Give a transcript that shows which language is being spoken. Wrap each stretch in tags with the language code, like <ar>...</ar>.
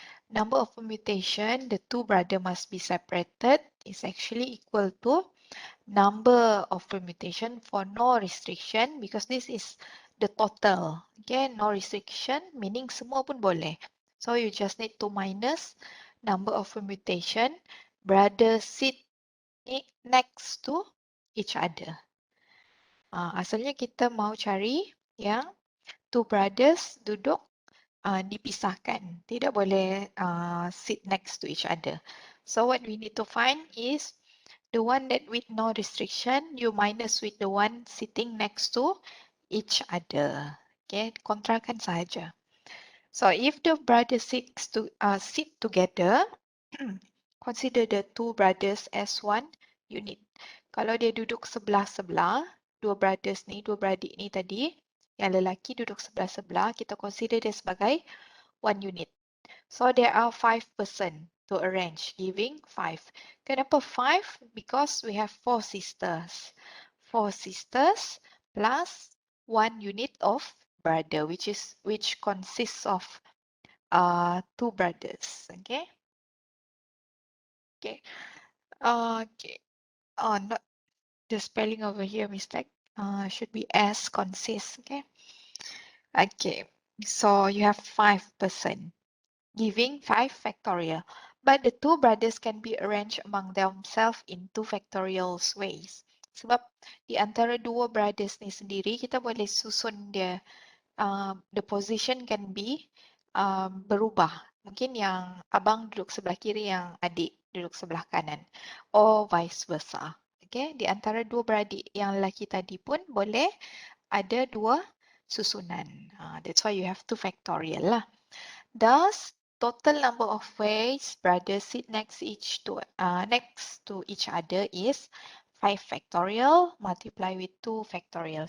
<en>Number of permutation, the two brother must be separated is actually equal to number of permutation for no restriction because this is the total. Okay, no restriction meaning</en> <ms>semua pun boleh.</ms> <en>So you just need to minus number of permutation brother sit next to each other.</en> <ms>Asalnya kita mau cari yang</ms> <en>two brothers</en> <ms>duduk dipisahkan. Tidak boleh</ms> <en>sit next to each other. So what we need to find is the one that with no restriction, you minus with the one sitting next to each other. Okay,</en> <ms>kontrakan saja.</ms> <en>So if the brothers sit together, consider the two brothers as one unit.</en> <ms>Kalau dia duduk sebelah-sebelah, dua brothers ni, dua beradik ni tadi, yang lelaki duduk sebelah-sebelah, kita consider dia sebagai</ms> <en>one unit. So there are 5 person to arrange, giving 5. Kenapa 5? Because we have 4 sisters. 4 sisters plus 1 unit of brother, which consists of 2 brothers. Okay. Okay. Okay. Oh, not the spelling over here mistake. Should be as consists. Okay. Okay. So you have 5 person, giving 5 factorial. But the two brothers can be arranged among themselves in 2 factorial ways.</en> <ms>Sebab di antara dua brothers ni sendiri, kita boleh susun dia,</ms> <en>the position can be</en> <ms>berubah. Mungkin yang abang duduk sebelah kiri, yang adik duduk sebelah kanan.</ms> <en>Or vice versa. Okay?</en> <ms>Di antara dua beradik yang lelaki tadi pun boleh ada dua susunan.</ms> <en>That's why you have 2 factorial lah. Thus, total number of ways brothers sit next to each other is 5 factorial multiply with 2 factorial.</en>